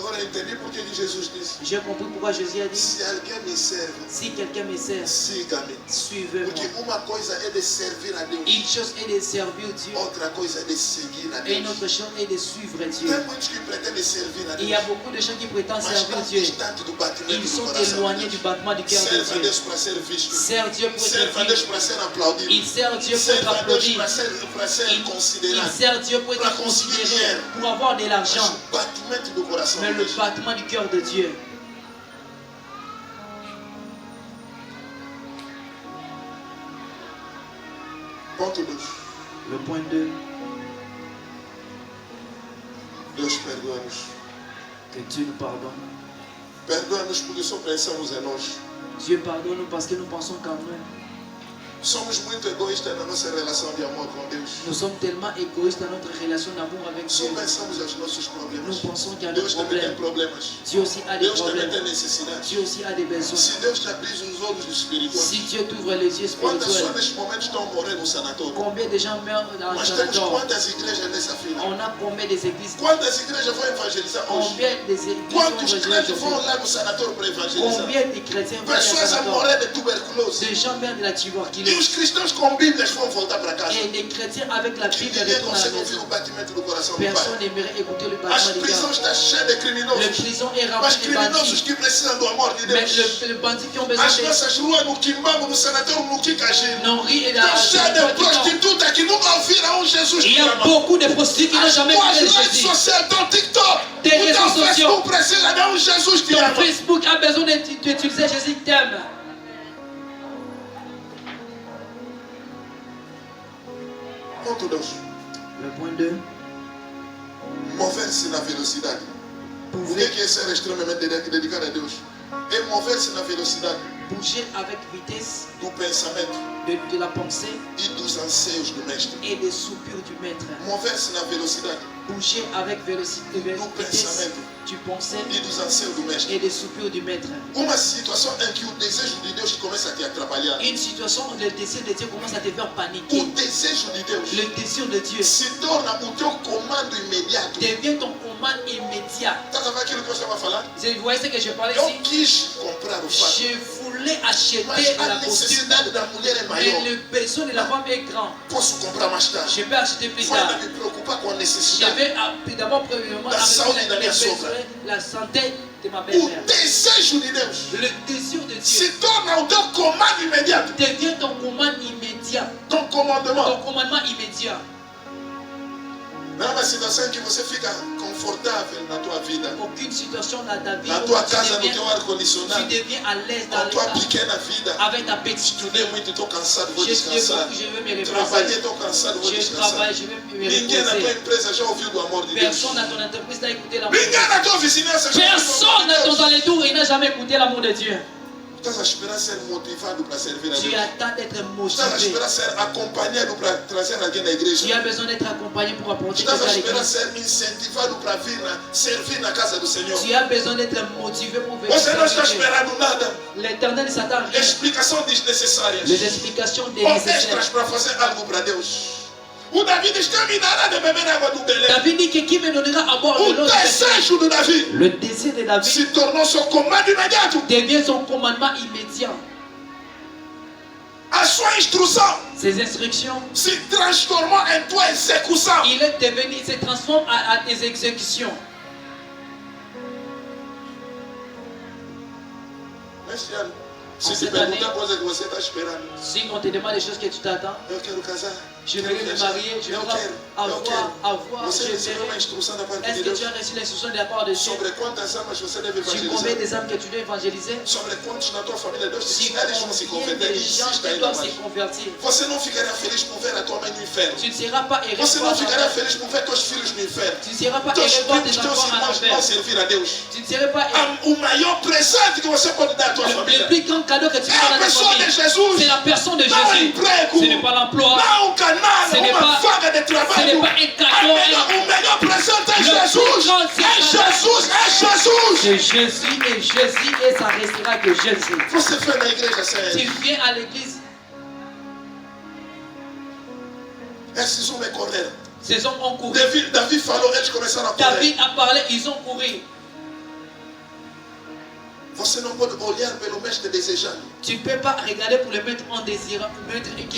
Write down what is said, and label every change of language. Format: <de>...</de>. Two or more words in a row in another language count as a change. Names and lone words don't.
<fr>entendu pour que Jésus dise. J'ai compris pourquoi Jésus a dit, Si quelqu'un me serve, si quelqu'un me sert,</fr> <pt>siga-me.</pt> <fr>suivez-moi.</fr> <pt>Porque uma coisa é de servir a Deus.</pt> <fr>Une chose est de servir Dieu</fr> <pt>Outra coisa é de seguir a</pt> <fr>et une</fr> <pt>Deus.</pt> <fr>autre chose est de suivre Dieu.</fr> <pt>Tem muitos que pretendem servir a</pt> <fr>Il y a</fr> <pt>Deus,</pt> <fr>beaucoup de gens qui prétendent</fr> <pt>mas</pt> <fr>servir</fr> <pt>estão</pt> <fr>Dieu.</fr> <pt>distantes do batimento</pt> <fr>Ils</fr> <pt>do</pt> <fr>sont</fr> <pt>coração</pt> <fr>éloignés</fr> <pt>de</pt> <fr>du</fr> <pt>Deus.</pt> <fr>battement du cœur de</fr> <pt>Serve a</pt> <fr>Dieu.</fr> <pt>Deus para ser visto.</pt> <fr>Serve Dieu pour</fr> <pt>Serve a</pt> <fr>être</fr> <pt>Deus</pt> <fr>vu.</fr> <pt>para ser aplaudido.</pt> <fr>Il sert Dieu pour</fr> <pt>Serve</pt> <fr>être</fr> <pt>a Deus</pt> <fr>applaudi.</fr> <pt>para ser</pt> <fr>Il</fr> <pt>considerado.</pt> <fr>sert Dieu pour</fr> <pt>Para</pt> <fr>être</fr> <pt>conseguir</pt> <fr>considéré,</fr> <pt>dinheiro.</pt> <fr>pour avoir de</fr> <pt>Mas</pt> <fr>l'argent.</fr> <pt>o batimento do coração</pt> <fr>Mais</fr> <pt>de</pt> <fr>le</fr> <pt>Deus.</pt> <fr>battement du cœur de Dieu.</fr> <pt>Ponto 2.</pt> <fr>Le point 2,</fr> <pt>Deus perdoa-nos.</pt> <fr>que Dieu nous pardonne.</fr> <pt>Perdoa-nos porque só pensamos em nós.</pt> <fr>Dieu pardonne parce que nous pensons qu'en nous.</fr> <pt>Somos muito egoístas na nossa relação de amor com Deus.</pt> <fr>Nous sommes tellement égoïstes dans notre relation d'amour avec</fr> <pt>Só</pt> <fr>Dieu.</fr> <pt>pensamos nos nossos</pt> <fr>Nous</fr> <pt>problemas.</pt> <fr>pensons qu'il y a des</fr> <pt>Deus também tem</pt> <fr>problèmes.</fr> <pt>problemas.</pt> <fr>Dieu aussi a des</fr> <pt>Deus também</pt> <fr>problèmes.</fr> <pt>tem necessidades.</pt> <fr>Dieu aussi a des besoins.</fr> <pt>Se Deus te abrir os olhos do espiritual,</pt> <fr>Si Dieu t'ouvre les yeux</fr> <pt>quantas pessoas</pt> <fr>spirituels,</fr> <pt>neste momento estão morrendo no sanatório?</pt> <fr>combien de gens meurent dans le</fr> <pt>Mas temos</pt> <fr>sanatoire?</fr> <pt>quantas igrejas nessa fila?</pt> <fr>On a combien des églises?</fr> <pt>Quantas igrejas vão evangelizar hoje?</pt> <fr>Combien des églises</fr> <pt>Quantos</pt> <fr>sont</fr> <pt>crentes vão</pt> <fr>aujourd'hui?</fr> <pt>lá no sanatório para evangelizar?</pt> <fr>Combien de chrétiens vont dans le</fr> <pt>Pessoas a</pt> <fr>sanatoire?</fr> <pt>morrer de tuberculose.</pt> <fr>Des gens meurent de la</fr> <pt>E</pt> <fr>tuberculose.</fr> <pt>os cristãos com Bíblias vão voltar para casa.</pt> <fr>Et les chrétiens avec la Bible</fr> <pt>Ninguém</pt> <fr>retournent à la</fr> <pt>consegue ouvir</pt> <fr>maison.</fr> <pt>o batimento do coração do Pai.</pt> <fr>Personne n'aimerait écouter le</fr> <pt>As</pt> <fr>battement du</fr> <pt>prisões</pt> <fr>cœur.</fr> <pt>estão cheias de</pt> <fr>Le</fr> <pt>criminosos.</pt> <fr>prison est</fr> <pt>Mas</pt> <fr>rempli de</fr> <pt>criminosos</pt> <fr>bandits.</fr> <pt>que precisam do amor de</pt> <fr>Mais</fr> <pt>Deus.</pt> <fr>le bandit qui ont besoin</fr> <pt>As</pt> <fr>de</fr> <pt>nossas ruas no Quimbambo, no sanatório, no Kikajim.</pt> <fr>nourrir et</fr> <pt>Estão cheias de</pt> <fr>la</fr> <pt>prostitutas que nunca ouviram um Jesus</pt> <fr>Il y</fr> <pt>que</pt> <fr>a</fr> <pt>ama.</pt> <fr>beaucoup de prostituées qui n'ont</fr> <pt>As</pt> <fr>jamais</fr> <pt>tuas</pt> <fr>écouté</fr> <pt>redes</pt> <fr>Jésus.</fr> <pt>sociais, teu TikTok,</pt> <fr>Tes</fr> <pt>o teu</pt> <fr>réseaux sociaux.</fr> <pt>Facebook precisa de um Jesus que</pt> <fr>Ton</fr> <pt>ama.</pt> <fr>Facebook a besoin d'utiliser Jésus qui t'aime.</fr> <pt>Ponto 2.</pt> <fr>Le point 2.</fr> <pt>Mover-se na velocidade. O que é ser extremamente dedicado a Deus? É mover-se na velocidade</pt> <fr>Bouger avec vitesse</fr> <pt>do pensamento</pt> <fr>de la pensée</fr> <pt>e dos anseios do Mestre.</pt> <fr>et des soupirs du Maître.</fr> <pt>Mover-se na velocidade</pt> <fr>Bouger avec vitesse</fr> <pt>pensamento</pt> <fr>du pensée</fr> <pt>e dos anseios do Mestre.</pt> <fr>et des soupirs du Maître.</fr> <pt>Uma situação em que o desejo de Deus começa a te atrapalhar.</pt> <fr>Une situation où le désir de Dieu commence à te faire</fr> <pt>O</pt> <fr>paniquer.</fr> <pt>desejo de Deus</pt> <fr>Le désir de Dieu</fr> <pt>se torna o teu comando imediato.</pt> <fr>devient ton commande immédiat.</fr> <pt>Está a ver aquilo que eu estava falando?</pt> <fr>Vous voyez ce que je parlais</fr> <pt>Eu</pt> <fr>ici?</fr> <pt>quis comprar o fato,</pt> <fr>Je voulais acheter</fr> <pt>mas</pt> <fr>la</fr> <pt>a</pt> <fr>costume,</fr> <pt>necessidade da mulher é</pt> <fr>mais</fr> <pt>maior.</pt> <fr>le besoin de la femme est grand.</fr> <pt>Posso comprar mais tarde.</pt> <fr>Je peux acheter plus</fr> <pt>Vou ainda</pt> <fr>tard.</fr> <pt>me preocupar com a</pt> <fr>Je</fr> <pt>necessidade.</pt> <fr>vais d'abord premièrement</fr> <pt>La saúde</pt> <fr>avec</fr> <pt>da minha sogra.</pt> <fr>la santé de ma</fr> <pt>O</pt> <fr>belle-mère.</fr> <pt>desejo de Deus</pt> <fr>Le désir de Dieu</fr> <pt>se torna o teu comando imediato.</pt> <fr>devient ton commande immédiat, Ton commandement. ton commandement immédiat.</fr> <pt>Não é uma situação em que você fica confortável na tua vida,</pt> <fr>Aucune situation dans ta vie</fr> <pt>na</pt> <fr>où</fr> <pt>tua</pt> <fr>tu</fr> <pt>casa, no teu</pt> <fr>tu</fr> <pt>ar-condicionado,</pt> <fr>deviens à l'aise</fr> <pt>com a tua</pt> <fr>dans</fr> <pt>pequena vida.</pt> <fr>avec ta petite.</fr> <pt>Estudei muito, estou cansado, vou</pt> <fr>Je suis</fr> <pt>descansar.</pt> <fr>beaucoup, je veux me</fr> <pt>Trabalhei,</pt> <fr>reposer.</fr> <pt>estou cansado, vou</pt> <fr>Je</fr> <pt>descansar.</pt> <fr>travaille, je veux me</fr> <pt>Ninguém na tua</pt> <fr>reposer.</fr> <pt>empresa já ouviu do amor de Deus.</pt> <fr>Personne dans ton entreprise n'a écouté l'amour de</fr> <pt>Ninguém</pt> <fr>Dieu.</fr> <pt>na tua vizinhança já ouviu do</pt> <fr>Personne</fr> <pt>amor</pt> <fr>dans</fr> <pt>de</pt> <fr>ton</fr> <pt>Deus.</pt> <fr>entour il n'a jamais écouté l'amour de Dieu.</fr> <pt>Estás a esperar ser motivado para servir a</pt> <fr>Tu</fr> <pt>Deus.</pt> <fr>attends d'être</fr> <pt>Estás a</pt> <fr>motivé.</fr> <pt>esperar ser acompanhado para trazer alguém na</pt> <fr>Tu</fr> <pt>igreja.</pt> <fr>as besoin d'être accompagné pour apporter</fr> <pt>Estás a</pt> <fr>quelqu'un à</fr> <pt>esperar</pt> <fr>l'église.</fr> <pt>ser incentivado para vir servir na casa do Senhor.</pt> <fr>Tu as besoin d'être motivé pour venir</fr> <pt>Você não está</pt> <fr>servir Dieu.</fr> <pt>esperando nada.</pt> <fr>L'éternel ne s'attend à rien.</fr> <pt>Explicação desnecessárias.</pt> <fr>Les explications</fr> <pt>Ou extras</pt> <fr>nécessaires.</fr> <pt>para fazer algo para Deus. O David está me dará de beber água do Belém.</pt> <fr>David dit que qui me donnera à boire de</fr> <pt>O</pt> <fr>l'eau de Bethléem.</fr> <pt>desejo de Davi</pt> <fr>Le désir de David</fr> <pt>se tornou seu comando imediato.</pt> <fr>devient son commandement immédiat.</fr> <pt>A sua instrução</pt> <fr>Ses instructions,</fr> <pt>se transformou em tua execução.</pt> <fr>il est devenu, il se transforme à tes exécutions.</fr> <pt>Neste ano, se te</pt> <fr>Cette</fr> <pt>perguntar</pt> <fr>année,</fr> <pt>coisa que você está esperando,</pt> <fr>Si on te demande des choses que tu t'attends,</fr> <pt>eu quero casar,</pt> <fr>je</fr> <pt>quero</pt> <fr>veux me</fr> <pt>viajar,</pt> <fr>marier, je</fr> <pt>eu</pt> <fr>veux</fr> <pt>quero.</pt> <fr>avoir,</fr> <pt>Você</pt> <fr>je</fr> <pt>recebeu uma</pt> <fr>veux.</fr> <pt>instrução da parte de</pt> <fr>Est-ce que</fr> <pt>Deus</pt> <fr>tu as reçu l'instruction de la part de Dieu?</fr> <pt>sobre quantas almas você deve</pt> <fr>Sur combien</fr> <pt>evangelizar?</pt> <fr>des âmes que tu dois évangéliser?</fr> <pt>Sobre quantos na tua família Deus te</pt> <fr>Si</fr> <pt>disse, eles vão se</pt> <fr>combien</fr> <pt>converter,</pt> <fr>de gens</fr> <pt>insista</pt> <fr>qui</fr> <pt>ainda</pt> <fr>doivent</fr> <pt>mais.</pt> <fr>se convertir?</fr> <pt>Você não ficaria feliz por ver a tua mãe no inferno.</pt> <fr>Tu ne seras pas heureux</fr> <pt>Você</pt> <fr>de</fr> <pt>não</pt> <fr>voir</fr> <pt>ficaria</pt> <fr>ta-</fr> <pt>feliz por ver teus filhos no inferno.</pt> <fr>Tu ne seras pas</fr> <pt>Teus</pt> <fr>heureux de voir</fr> <pt>filhos,</pt> <fr>tes</fr> <pt>teus</pt> <fr>enfants en</fr> <pt>irmãos não</pt> <fr>enfer.</fr> <pt>servir a Deus.</pt> <fr>Tu ne seras pas heureux.</fr> <pt>O maior presente que você pode dar à tua</pt> <fr>Le</fr> <pt>família</pt> <fr>plus grand cadeau que tu</fr> <pt>é</pt> <fr>peux</fr> <pt>a</pt> <fr>donner à ta</fr> <pt>pessoa de</pt> <fr>famille,</fr> <pt>Jesus.</pt> <fr>c'est la personne de</fr> <pt>Não o</pt> <fr>Jésus.</fr> <pt>emprego,</pt> <fr>Ce n'est pas l'emploi,</fr> <pt>não o canal,</pt> <fr>Ce n'est</fr> <pt>uma</pt> <fr>pas-</fr> <pt>vaga de</pt> <fr>ce</fr> <pt>trabalho.</pt> <fr>n'est pas un cadeau.</fr> <pt>O melhor presente é</pt> <fr>Le</fr> <pt>Jesus.</pt> <fr>plus grand,</fr> <pt>É</pt> <fr>c'est</fr> <pt>Jesus, é Jesus.</pt> <fr>C'est Jésus et ça restera que Jésus.</fr> <pt>Você foi na igreja sem</pt> <fr>Tu</fr> <pt>ele.</pt> <fr>viens à l'église,</fr> <pt>Esses homens correram.</pt> <fr>ces hommes ont couru.</fr> <pt>Davi falou, eles começaram a correr.</pt> <fr>David a parlé, ils ont couru.</fr> <pt>Você não pode olhar pelo mestre desejando.</pt> <fr>Tu ne peux pas regarder pour le mettre en désirant, mettre qui</fr>